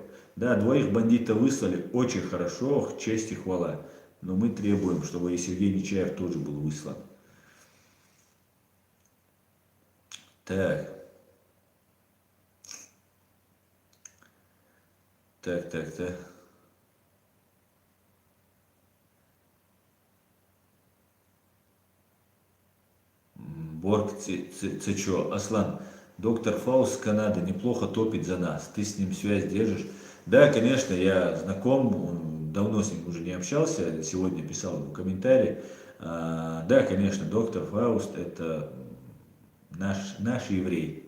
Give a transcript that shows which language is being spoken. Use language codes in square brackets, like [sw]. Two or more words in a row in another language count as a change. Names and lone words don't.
[ru] Да, 2 бандитов выслали, очень хорошо, честь и хвала. Но мы требуем, чтобы и Сергей Нечаев тоже был выслан. Так. Так, так, так. Борг Цечо. Аслан, доктор Фауст с Канады неплохо топит за нас. Ты с ним связь держишь? Да, конечно, я знаком, давно с ним уже не общался, сегодня писал ему комментарий. Да, конечно, доктор Фауст это наш еврей.